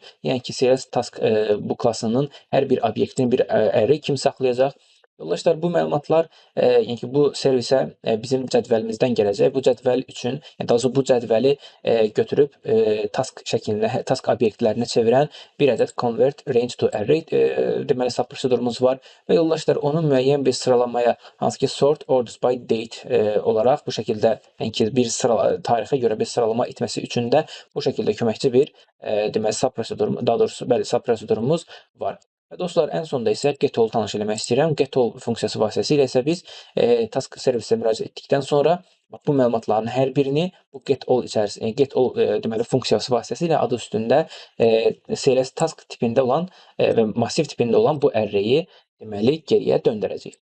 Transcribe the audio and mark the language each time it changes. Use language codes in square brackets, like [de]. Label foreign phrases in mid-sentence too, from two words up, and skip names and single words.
[az] Yəni ki CLS task bu klassının hər bir obyektini bir array kimi saxlayacaq. Yoldaşlar, bu məlumatlar, yəni ki, bu servisə bizim cədvəlimizdən gələcək. Bu cədvəl üçün, yəni daha doğrusu bu cədvəli götürüb task şəklinə, task obyektlərinə çevirən bir ədəd [en] convert range to array [az] deməli sub prosedurumuz var və yoldaşlar, onu müəyyən bir sıralamaya, hansı ki [en] sort orders by date [az] olaraq bu şəkildə, yəni ki, bir tarixə görə bir sıralama etməsi üçün də bu şəkildə köməkçi bir deməli sub prosedur, daha doğrusu bəli, sub prosedurumuz var. Və dostlar, ən sonda isə getall tanış eləmək istəyirəm. Getall funksiyası vasitəsilə isə biz task servisə müraciət etdikdən sonra bu məlumatların hər birini bu getall içərisində, getall deməli funksiyası vasitəsilə adı üstündə CLS task tipində olan və massiv tipində olan bu array-i deməli geriyə döndərəcək.